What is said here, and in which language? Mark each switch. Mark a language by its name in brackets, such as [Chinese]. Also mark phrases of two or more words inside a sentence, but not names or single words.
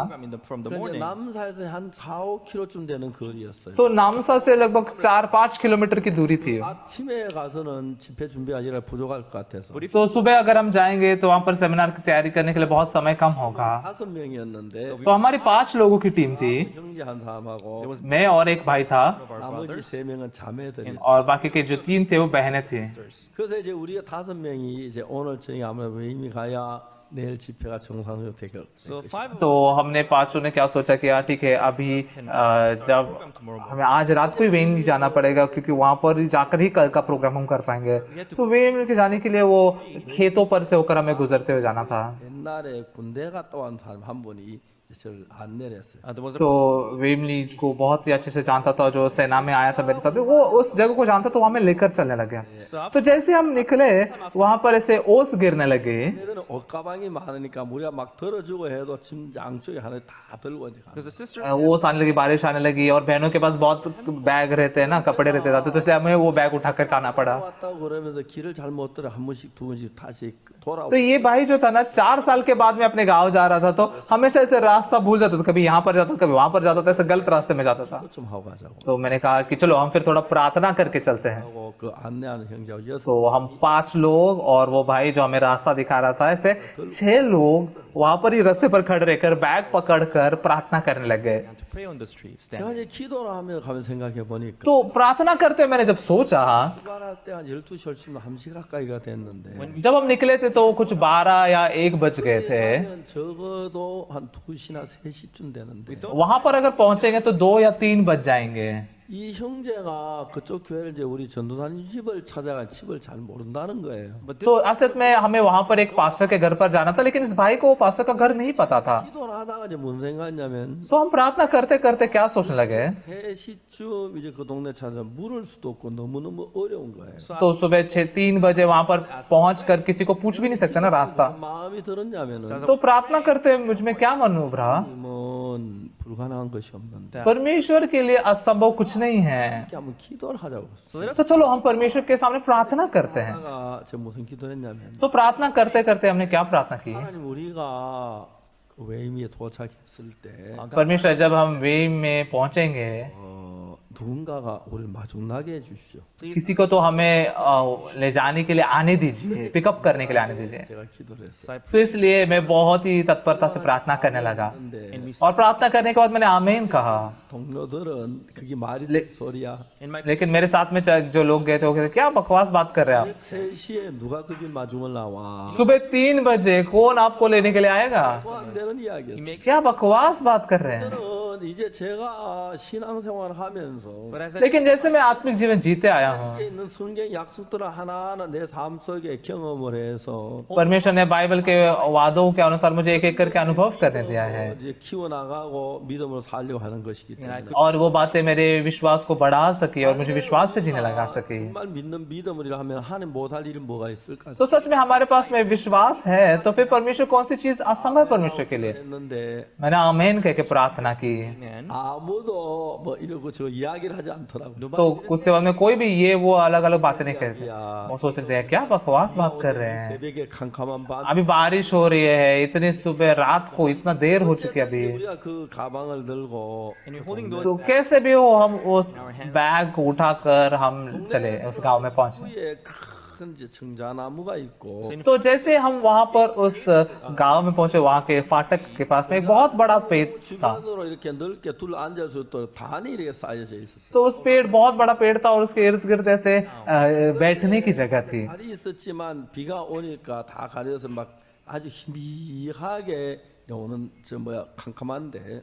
[English] I mean, from the [Korean] 이제 [English] morning. [Korean] 남사에서 한 4-5km쯤 되는 거리였어요. [Hindi] तो नामसा से लगभग 4-5 किलोमीटर की दूरी थी। [Korean] 아침에 가서는 집회 준비가 아니라 부족할 것 같아서 [Hindi] तो सुबह अगर हम जाएंगे तो वहाँ पर सेमिनार की तैयारी करने के लिए बहुत समय कम होगा। [Korean] 5명이었는데 [Hindi] तो हमारी 5 लोगों की टीम थी, [Korean] 형제 한 사람하고 [Hindi] मैं और एक भाई था [Korean] 나머지 3명은 자매들이. [Hindi] और बाकी के जो 3 थे वो बहनें थी। [Korean] 그래서 이제 우리가 5명이 이제 오늘 저녁에 아무래도 외임이 가야 내일 집회가 정상적으로 되고. [English] So five of [Hindi] तो हमने 5 ने क्या सोचा कि यार ठीक है अभी जब हमें आज रात को ही वेन नहीं जाना पड़ेगा क्योंकि वहां पर जाकर ही कल का प्रोग्राम हम कर पाएंगे। तो वेन के जाने के लिए वो खेतों पर से होकर हमें गुजरते हुए जाना था। [Korean] 옛날에 군대 갔다 온 사람 한 분이 이제 저를 안내를 했어요. [English] there was a [Hindi] तो वेमली को बहुत ही अच्छे से जानता था, जो सेना में आया था मेरे साथ, वो उस जगह को जानता तो हमें लेकर चलने लगे। तो जैसे हम निकले वहां पर ऐसे ओस गिरने लगे। [Korean] 얘들은 옷가방이 많으니까 우리가 막 들어주고 해도 짐 양쪽에 하나 다 들고 이제 가는 [English] because the sister [Hindi] ओस आने लगी, बारिश आने लगी और बहनों के पास बहुत बैग रहते हैं ना, कपड़े रहते थे, तो इसलिए हमें वो बैग उठाकर जाना पड़ा। [Korean] 왔다고 그러면서 길을 잘못 들어 한 번씩 두 번씩 다시 돌아오고 [Hindi] तो ये भाई जो था ना 4 साल के बाद में अपने गांव जा रहा था तो हमेशा ऐसे रास्ता भूल जाता था, कभी यहाँ पर जाता था कभी वहां पर जाता था, ऐसे गलत रास्ते में जाता था। [Korean] 좀 하고 가자고 [Hindi] तो मैंने कहा कि चलो हम फिर थोड़ा प्रार्थना करके चलते हैं। [Korean] 하고 그 안내하는 형제하고 6 [Hindi] तो हम 5 लोग और वो भाई जो हमें रास्ता दिखा रहा था, ऐसे 6 लोग वहां पर ही रास्ते पर खड़े रहकर बैग पकड़कर प्रार्थना करने लग गए। [English] to pray on the streets. [Korean] 제가 이제 기도를 하며 가면 생각해 보니까 [Hindi] तो प्रार्थना करते हुए मैंने जब सोचा, [Korean] 출발할 때 한 12시 얼추 1시 가까이가 됐는데 [Hindi] जब हम निकले थे तो कुछ 12 या 1 बज गए थे। [Korean] 그러면 적어도 한 2시나 3시쯤 되는데 [Hindi] वहां पर अगर पहुंचेंगे तो 2 या 3 बज जाएंगे। [Korean] 이 형제가 그쪽 교회를 이제 우리 전도사님 집을 찾아가 집을 잘 모른다는 거예요. [Hindi] तो असल में हमें वहां पर एक पास्टर के घर पर जाना था, लेकिन इस भाई को पास्टर का घर नहीं पता था। [Korean] 기도를 하다가 이제 뭔 생각했냐면 [Hindi] तो हम प्रार्थना करते करते क्या सोचने लगे, [Korean] 3시쯤 이제 그 동네 찾아 물을 수도 없고 너무너무 어려운 거예요. [Hindi] तो सुबह 3 बजे वहां पर पहुंचकर किसी को पूछ भी नहीं सकते ना रास्ता। [Korean] 마음이 들었냐면은 [Hindi] तो प्रार्थना करते हुए मुझ में क्या मन उभरा, [Korean] 뭐 불가능한 것이 없는데 [Hindi] परमेश्वर के लिए असंभव कुछ नहीं है, [Korean] 이렇게 한번 기도를 하자고. [Hindi] तो चलो हम परमेश्वर के सामने प्रार्थना करते हैं। [Korean] 제가 제가 무슨 기도했냐면 [Hindi] तो प्रार्थना करते करते हमने क्या प्रार्थना की, [Korean] 하나님 우리가 그 웨이미에 도착했을 때 [Hindi] परमेश्वर जब हम वे में पहुंचेंगे [Korean] 누군가가 우리를 마중나게 해주시오. [Hindi] किसी को तो हमें ले जाने के लिए आने दीजिए, पिकअप करने के लिए आने दीजिए। [Korean] 제가 기도를 했어요. [English] So I [Hindi] तो इसलिए मैं बहुत ही तत्परता से प्रार्थना करने लगा, [Korean] 근데 [Hindi] और प्रार्थना करने के बाद मैंने आमीन कहा। [Korean] 동료들은 그게 말이 소리야. [English] in my [Hindi] लेकिन मेरे साथ में जो लोग गए थे वो कहते क्या बकवास बात कर रहे हैं आप, [Korean] 3시에 누가 그게 마중을 나와. [Hindi] सुबह 3 बजे कौन आपको लेने के लिए आएगा, [Korean] 또 안 되는 이야기였어요. [Hindi] क्या बकवास बात कर रहे हैं। [Korean] 저는 이제 제가 신앙생활 하면서 [English] but as I [Hindi] लेकिन जैसे मैं आत्मिक जीवन जीते आया हूँ, [Korean] 있는 성경 약속들을 하나하나 내 삶 속에 경험을 해서 [Hindi] परमेश्वर ने बाइबल के वादों के अनुसार मुझे एक एक करके अनुभव करने दिया है, [Korean] 이제 키워나가고 믿음으로 살려고 하는 것이기 때문에 [Hindi] और वो बातें मेरे विश्वास को बढ़ा सकी और मुझे विश्वास से जीने लगा सकी। [Korean] 정말 믿는 믿음이라 하면 하나님 못할 일이 뭐가 있을까 [Hindi] तो सच में हमारे पास में विश्वास है तो फिर परमेश्वर कौन सी चीज असंभव है परमेश्वर के लिए। [Korean] 했는데 [Hindi] मैंने आमीन कह के प्रार्थना की, [English] man, [Korean] 아무도 뭐 이러고 저 이야기를 하지 않더라고요. [Hindi] तो उसके बाद में कोई भी ये वो अलग अलग बातें नहीं कहते। वो सोचते हैं क्या बकवास बात कर रहे हैं, [Korean] 새벽에 캄캄한 밤 [Hindi] अभी बारिश हो रही है, इतनी सुबह रात को इतना देर हो चुकी है अभी, [Korean] 우리가 그 가방을 들고 [English] and we're holding those [Hindi] तो कैसे भी हो हम उस बैग को उठाकर हम चले उस गांव में पहुंचे। [Korean] 위에 큰 이제 청자나무가 있고 [Hindi] तो जैसे हम वहां पर उस गांव में पहुंचे, वहां के फाटक के पास में एक बहुत बड़ा पेड़ था। [Korean] 주변으로 이렇게 넓게 둘 앉아서 또 단이 이렇게 쌓여져 있었어요. [Hindi] तो उस पेड़ बहुत बड़ा पेड़ था और उसके इर्द गिर्द ऐसे बैठने की जगह थी। [Korean] 달이 있었지만 비가 오니까 다 가려서 막 아주 희미하게 오는 저 뭐야 캄캄한데